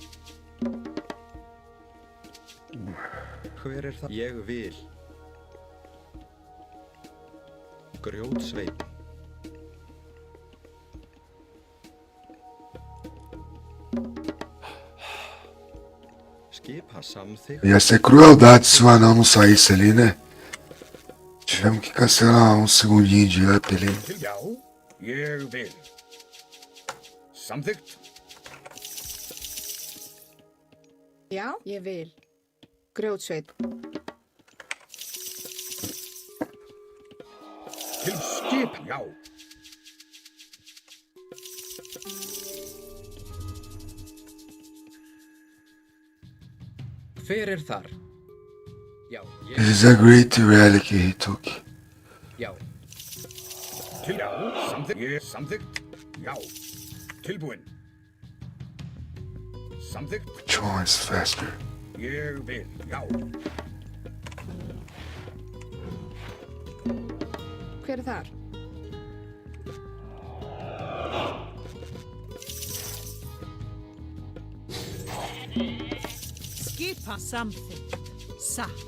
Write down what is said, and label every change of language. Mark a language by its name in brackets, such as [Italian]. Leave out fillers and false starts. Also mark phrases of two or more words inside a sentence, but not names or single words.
[Icelandic] Hver er það? Ég vil. Grjótsveinn. Skipa samþykkt. [Portuguese] Ia ser crueldade se o anão não saísse ali, né? Tivemos que cancelar um segundinho de up ali. [Icelandic] Til já. Ég vil. Samþykkt. Já, ég vil. Grjótsveit. Til skip. Já. Hver er þar? Já, [English] It is a great relic he took. [Icelandic] já. Til já. Samþykkt. Ég samþykkt. Já. Tilbúinn. Samþykkt. [English] Which one is faster? [Icelandic] Ég vil. Já. Hver er þar? Skipa samþykkt. Satt.